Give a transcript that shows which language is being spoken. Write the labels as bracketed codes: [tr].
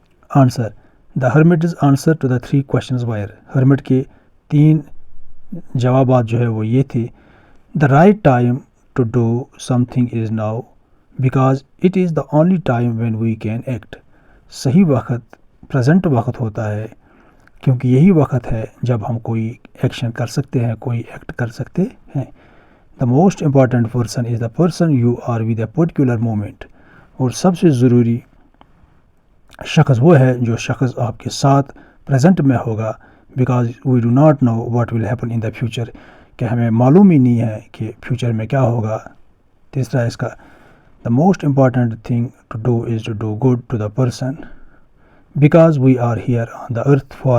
[en] answer the hermits answer to the 3 questions وائر، [ur] hermit کے 3 جوابات جو ہے وہ یہ تھے [en] the right time to do something is now because it is the only time when we can act, [ur] صحیح وقت پریزنٹ وقت ہوتا ہے کیونکہ یہی وقت ہے جب ہم کوئی ایکشن کر سکتے ہیں، کوئی ایکٹ کر سکتے ہیں. [en] the most important person is the person you are with a particular moment. [ur] اور سب سے ضروری شخص وہ ہے جو شخص آپ کے ساتھ پریزنٹ میں ہوگا. [en] because we do not know what will happen in the future, [ur] کہ ہمیں معلوم ہی نہیں ہے کہ فیوچر میں کیا ہوگا. تیسرا اس کا [en] the most important thing to do is to do good to the person, because we are here on the earth